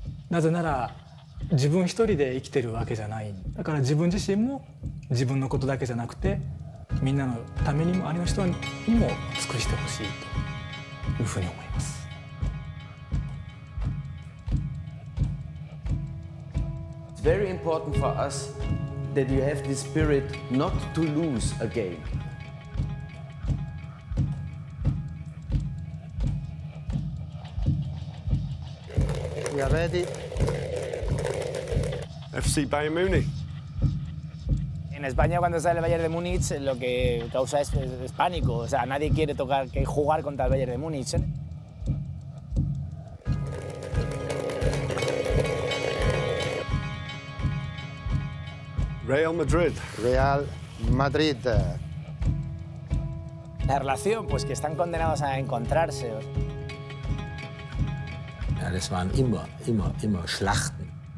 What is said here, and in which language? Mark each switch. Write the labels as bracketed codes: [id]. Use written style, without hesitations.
[ja] なぜなら自分一人で生きてるわけじゃない。だから自分自身も自分のことだけじゃなくてみんなのためにも、あの人にも尽くしてほしいというふうに思います。 [en] It's very important for us that you have the spirit not to lose a game. We are ready. [es] FC Bayern Múnich. En España cuando sale el Bayern de Múnich lo que causa es pánico, o sea, nadie quiere jugar contra el Bayern de Múnich. Real Madrid. Real Madrid. La relación, pues que están condenados a encontrarse. [de] Ja, das waren immer Schlachten.